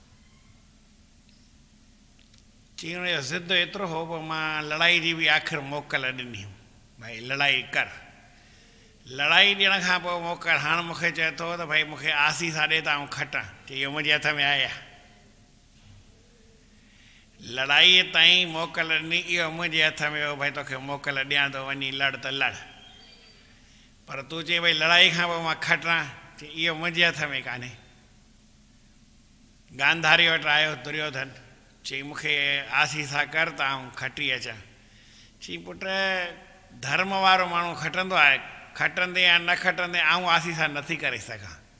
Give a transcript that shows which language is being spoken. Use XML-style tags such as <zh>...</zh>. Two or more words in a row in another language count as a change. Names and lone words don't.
<sd>चई हुनजो ज़िद एतिरो हो, पोइ मां लड़ाई जी बि आख़िर मोकल ॾिनी, भई लड़ाई कर। लड़ाई ॾियण खां पोइ मोकल हाणे मूंखे चए थो त भई मूंखे आसीसा ॾे त आउं खटां। चई इहो मुंहिंजे हथ में आहे। लड़ाईअ ताईं मोकल ॾिनी, इहो मुंहिंजे हथ में हो, भई तोखे मोकल ॾियां थो, वञी लड़ त लड़। पर तूं चई भई लड़ाई खां पोइ मां खटां, चई इहो मुंहिंजे हथ में कान्हे। गांधारी वटि आयो दुर्योधन, चई मूंखे आसीसा कर त आउं खटी अचां। चई पुट धर्म वारो माण्हू खटंदो आहे, खटंदे या न खटंदे आउं आसीसा नथी करे सघां।</sd>